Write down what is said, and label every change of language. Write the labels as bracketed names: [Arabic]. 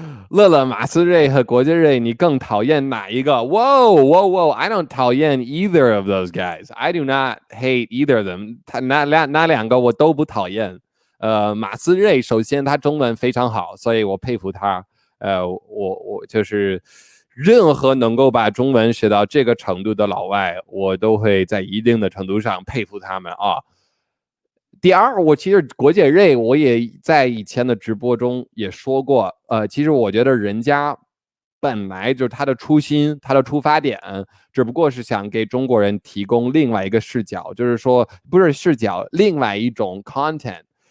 [Chinese] 乐乐、马思睿和国杰瑞，你更讨厌哪一个？ [English] Whoa, whoa, whoa! I don't [Chinese] 讨厌 [English] either of those guys. I do not hate either of them. [Chinese] 那两个我都不讨厌。马思睿首先他中文非常好，所以我佩服他。我就是任何能够把中文学到这个程度的老外，我都会在一定的程度上佩服他们啊。第二，我其实国姐瑞，我也在以前的直播中也说过，其实我觉得人家本来就是他的初心，他的出发点，只不过是想给中国人提供另外一个视角，就是说不是视角，另外一种 content。